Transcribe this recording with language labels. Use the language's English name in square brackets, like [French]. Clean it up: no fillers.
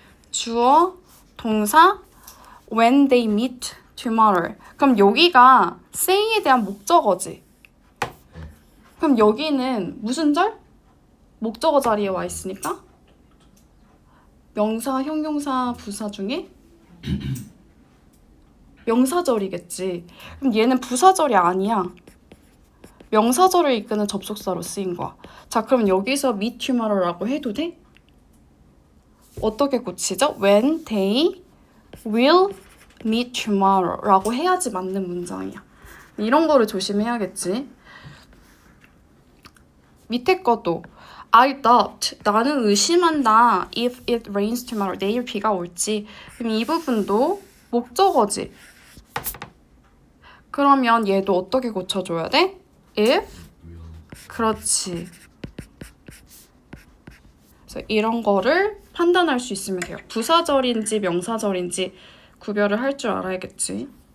[Korean] 주어, 동사, [English] when they meet tomorrow. [Korean] 그럼 여기가 say에 대한 목적어지. 그럼 여기는 무슨 절? 목적어 자리에 와 있으니까 명사, 형용사, 부사 중에 명사절이겠지. 그럼 얘는 부사절이 아니야. 명사절을 이끄는 접속사로 쓰인 거야. 자, 그럼 여기서 meet tomorrow라고 해도 돼? 어떻게 고치죠? [English] When they will meet tomorrow [Korean] 라고 해야지 맞는 문장이야. 이런 거를 조심해야겠지. 밑에 것도 [English] I doubt, [Korean] 나는 의심한다. [English] If it rains tomorrow, [Korean] 내일 비가 올지. 그럼 이 부분도 목적어지. 그러면 얘도 어떻게 고쳐줘야 돼? If? 그렇지. 그래서 이런 거를 판단할 수 있으면 돼요. 부사절인지 명사절인지 구별을 할 줄 알아야겠지.